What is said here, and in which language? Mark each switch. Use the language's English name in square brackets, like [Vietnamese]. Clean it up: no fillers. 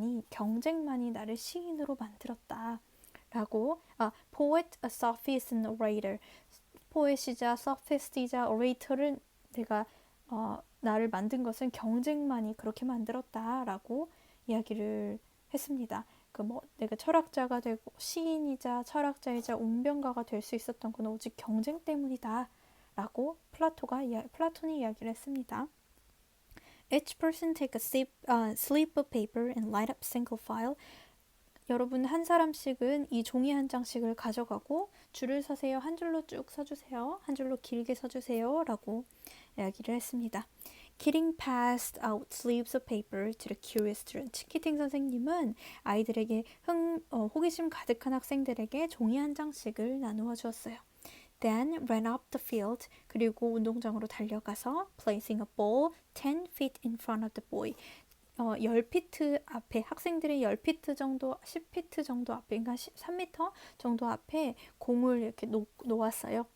[Korean] 경쟁만이 나를 시인으로 만들었다. 라고. [English] Poet, a sophist, and orator. [Korean] 포엣이자 sophist이자 orator은 나를 만든 것은 경쟁만이 그렇게 만들었다라고 이야기를 했습니다. 내가 철학자가 되고 시인이자 철학자이자 웅변가가 될 수 있었던 건 오직 경쟁 때문이다 라고 플라톤이 이야기를 했습니다. [English] Each person take a slip of paper and light up single file. [Korean] 여러분 한 사람씩은 이 종이 한 장씩을 가져가고 줄을 서세요. 한 줄로 쭉 서주세요. 한 줄로 길게 서주세요 라고 이야기를 했습니다. Kidding passed out slips of paper to the curious students. 키팅 선생님은 아이들에게 호기심 가득한 학생들에게 종이 한 장씩을 나누어 주었어요. [English] Then ran up the field. [Korean] 그리고 운동장으로 달려가서 [English] placing a ball 10 feet in front of the boy. [Korean] 10피트 앞에, 학생들의 10피트 정도, 10피트 정도 앞에, 그러니까 3m 정도 앞에 공을 이렇게 놓았어요.